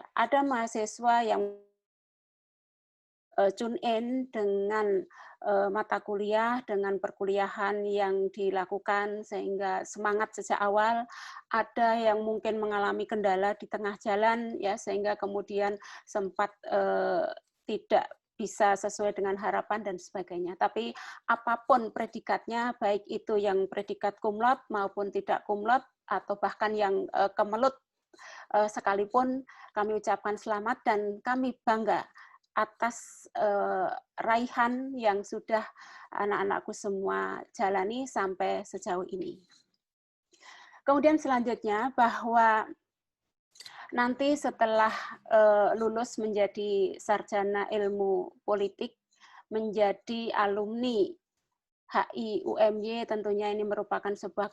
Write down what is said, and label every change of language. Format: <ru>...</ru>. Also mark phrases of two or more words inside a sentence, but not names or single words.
<id>Ada mahasiswa yang</id> <en>tune in</en> <id>dengan mata kuliah, dengan perkuliahan yang dilakukan sehingga semangat sejak awal. Ada yang mungkin mengalami kendala di tengah jalan, ya, sehingga kemudian sempat tidak bisa sesuai dengan harapan dan sebagainya. Tapi apapun predikatnya, baik itu yang predikat</id> <la>cum laude</la> <id>maupun tidak</id> <la>cum laude</la> <id>atau bahkan yang kemelut sekalipun, kami ucapkan selamat dan kami bangga atas raihan yang sudah anak-anakku semua jalani sampai sejauh ini. Kemudian selanjutnya bahwa nanti setelah lulus menjadi sarjana ilmu politik, menjadi alumni HI UMY, tentunya ini merupakan sebuah</id>